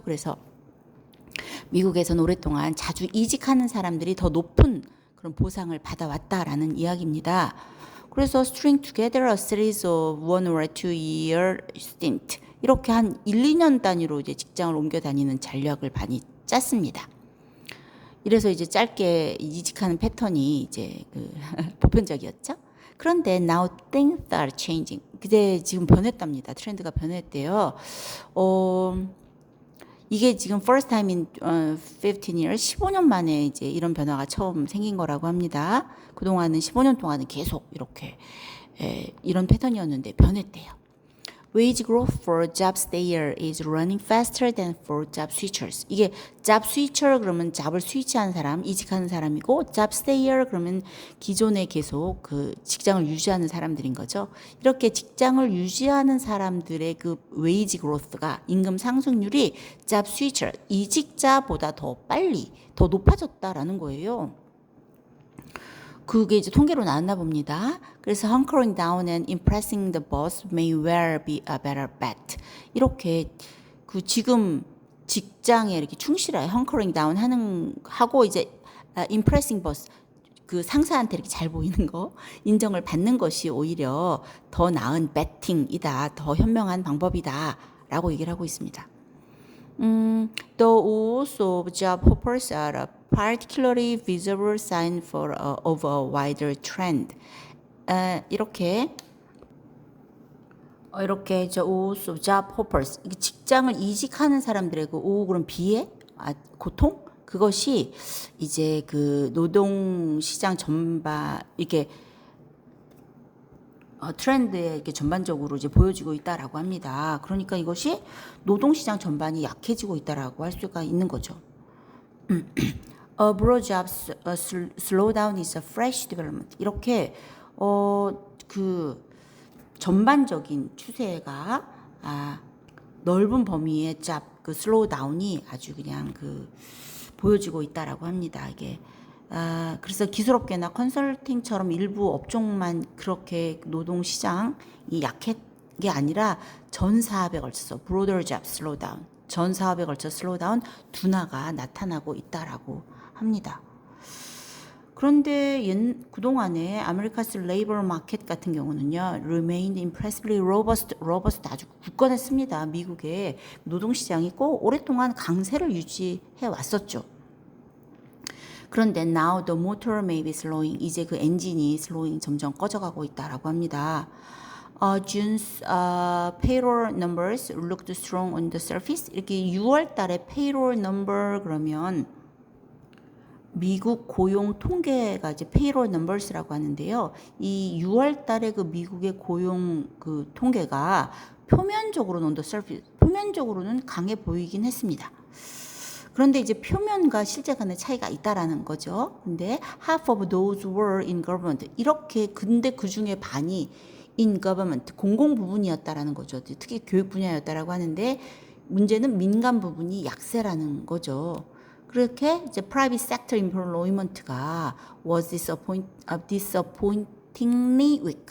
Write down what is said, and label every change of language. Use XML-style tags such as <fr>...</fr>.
<ko>그래서 미국에서는 오랫동안 자주 이직하는 사람들이 더 높은 그런 보상을 받아왔다라는 이야기입니다.</ko> <en>그래서 string together a series of 1 or 2 year stint.</en> <ko>이렇게 한 1, 2년 단위로 이제 직장을 옮겨 다니는 전략을 많이 짰습니다. 이래서 이제 짧게 이직하는 패턴이 이제 보편적이었죠. 그런데</ko> <en>now things are changing.</en> <ko>그때 지금 변했답니다. 트렌드가 변했대요. 이게 지금</ko> <en>first time in 15 years,</en> <ko>15년 만에 이제 이런 변화가 처음 생긴 거라고 합니다. 그동안은 15년 동안은 계속 이렇게 이런 패턴이었는데 변했대요.</ko> <en>Wage growth for job stayer is running faster than for job switchers.</en> <ko>이게 job switcher 그러면 잡을 스위치하는 사람, 이직하는 사람이고 job stayer 그러면 기존에 계속 그 직장을 유지하는 사람들인 거죠. 이렇게 직장을 유지하는 사람들의 그</ko> <en>wage growth가</en> <ko>임금 상승률이 job switcher, 이직자보다 더 빨리, 더 높아졌다라는 거예요. 그게 이제 통계로 나왔나 봅니다.</ko> <en>그래서 hunkering down and impressing the boss may well be a better bet.</en> <ko>이렇게 그 지금 직장에 이렇게 충실하게</ko> <en>hunkering down</en> <ko>하고 이제</ko> <en>impressing boss</en> <ko>그 상사한테 이렇게 잘 보이는 거, 인정을 받는 것이 오히려 더 나은 betting이다, 더 현명한 방법이다라고 얘기를 하고 있습니다.</ko> <en>The woes of job hoppers are a particularly visible sign of a wider trend.</en> <ko>이렇게 저</ko> <en>woes of job hoppers,</en> <ko>직장을 이직하는 사람들의 그 그럼 비애, 고통, 그것이 이제 그 노동 시장 전반 이렇게 트렌드에 이렇게 전반적으로 이제 보여지고 있다라고 합니다. 그러니까 이것이 노동시장 전반이 약해지고 있다라고 할 수가 있는 거죠.</ko> <en>A broad jobs slowdown is a fresh development.</en> <ko>이렇게 그 전반적인 추세가 넓은 범위의 그 슬로우다운이 아주 그냥 보여지고 있다라고 합니다. 이게 그래서 기술업계나 컨설팅처럼 일부 업종만 그렇게 노동시장이 약한 게 아니라 전 사업에 걸쳐서</ko> <en>broader job slowdown,</en> <ko>전 사업에 걸쳐 슬로우다운 둔화가 나타나고 있다라고 합니다. 그런데 그동안에 아메리카스 레이버 마켓 같은 경우는요,</ko> <en>remained impressively robust</en> <ko>아주 굳건했습니다. 미국의 노동시장이 꼭 오랫동안 강세를 유지해 왔었죠. 그런데</ko> <en>now the motor may be slowing.</en> <ko>이제 그 엔진이 slowing 점점 꺼져가고 있다라고 합니다.</ko> <en>June's payroll numbers looked strong on the surface.</en> <ko>이렇게 6월 달에 payroll number 그러면 미국 고용 통계가 이제 payroll numbers라고 하는데요. 이 6월 달에 그 미국의 고용 그 통계가 표면적으로는</ko> <en>on the surface,</en> <ko>표면적으로는 강해 보이긴 했습니다. 그런데 이제 표면과 실제 간의 차이가 있다라는 거죠. 근데</ko> <en>half of those were in government.</en> <ko>이렇게 근데 그 중에 반이</ko> <en>in government,</en> <ko>공공 부분이었다라는 거죠. 특히 교육 분야였다라고 하는데 문제는 민간 부분이 약세라는 거죠. 그렇게 이제</ko> <en>private sector employment가 was disappointingly weak.</en>